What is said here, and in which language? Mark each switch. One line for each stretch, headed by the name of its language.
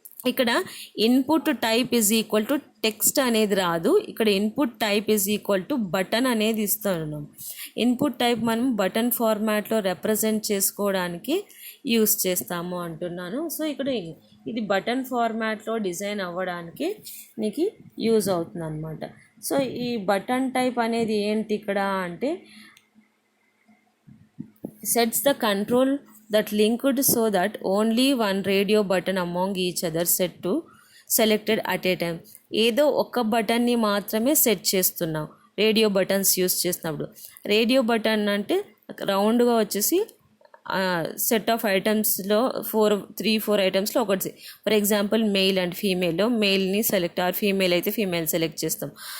Telugu: ఇక్కడ
English: input type is equal to text
Telugu: అనేది రాదు, ఇక్కడ
English: input type is equal to button
Telugu: అనేది ఇస్తున్నాం. ఇన్పుట్ టైప్ మనం బటన్ ఫార్మాట్లో రిప్రజెంట్ చేసుకోవడానికి యూస్ చేస్తాము అంటున్నాను. సో ఇక్కడ ఇది బటన్ ఫార్మాట్లో డిజైన్ అవ్వడానికి నీకు యూజ్ అవుతుంది అన్నమాట. సో ఈ బటన్ టైప్ అనేది ఏంటి ఇక్కడ అంటే
English: sets the control that linked so that only one radio button among each other set to selected at a time.
Telugu: ఏదో ఒక బటన్ని మాత్రమే సెట్ చేస్తున్నాం రేడియో బటన్స్ యూస్ చేసినప్పుడు. రేడియో బటన్ అంటే రౌండ్గా వచ్చేసి సెట్ ఆఫ్ ఐటమ్స్లో 3-4 ఐటమ్స్లో ఒకటి. For example male and ఫీమేల్లో మెయిల్ని select, or female అయితే ఫీమేల్ సెలెక్ట్ చేస్తాం.